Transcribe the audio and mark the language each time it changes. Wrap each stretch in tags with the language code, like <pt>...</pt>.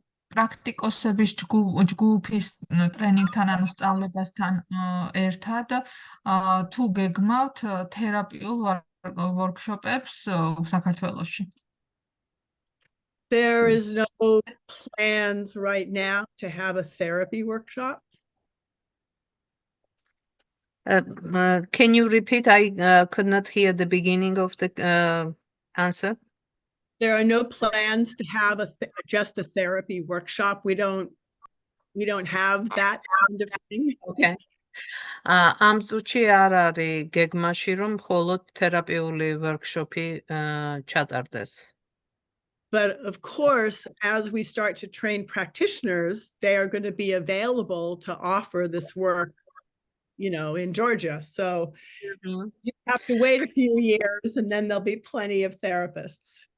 <ka>პრაქტიკოსების ჯგუფის ტრენინგთან ანუ სწავლებასთან ერთად თუ გეგმავთ თერაპიულ ვორქშოპებს საქართველოში?</ka> <en>There is no plans right now to have a therapy workshop. Can you repeat? I could not hear the beginning of the answer. There are no plans to have just a therapy workshop. We don't have that kind of thing. Okay.</en> <ka>Am წუთში არ არის გეგმაში რომ მხოლოდ თერაპიული ვორქშოპი ჩატარდეს.</ka> <en>But of course, as we start to train practitioners, they are going to be available to offer this work, in Georgia. So you have to wait a few years and then there'll be plenty of therapists.</en>